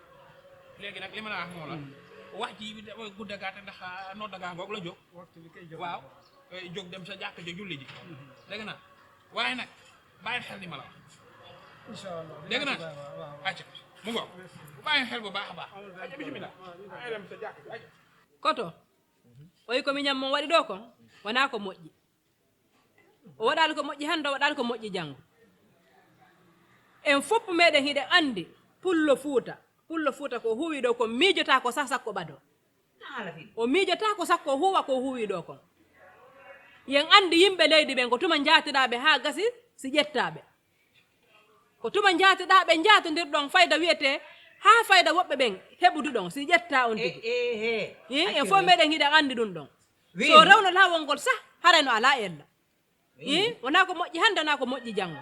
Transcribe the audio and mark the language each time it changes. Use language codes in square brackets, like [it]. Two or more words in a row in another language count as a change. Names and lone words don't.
[wo] léegi nag li ma la wax moo la wax ji bi dafay gudda gaate ndax noo dagaa ngoog la jóg waxtu bi kay jóg waaw jóg dem sa jàkk ja julli ji dégg naa waaye nag bàyyi xel li ma la wax [ar] incha allah [wo] dégg naa waaw acca mu ngoog bu bàyyi xel bu baax a baax acca bismillah ay dem sa jàkk ji acca [ff] koto o wi komi ñam mon waɗi ɗo kon wona ko moƴƴi o waɗali ko moƴƴi hannde o waɗali ko moƴƴi janngo en fopp meɗen hiɗen anndi pullo fuuta ko huwi ɗo kon miijota ko sah sakko ɓado o miijota ko sakko huwa ko huwi ɗo kon yen anndi yimɓe leydi ɓen ko tuma jaatiɗaɓe haa gasi si ƴettaɓe ko tuma jaatiɗaɓe jaatondirɗon fayda wiyete haa fayda woɓɓe ɓen heɓudu ɗon si ƴetta on tigi en fof meɗen hiɗen anndi ɗum ɗon so rewno laawol ngol sah harayno ala ella wona ko moƴƴi hannde wona ko moƴƴi janngo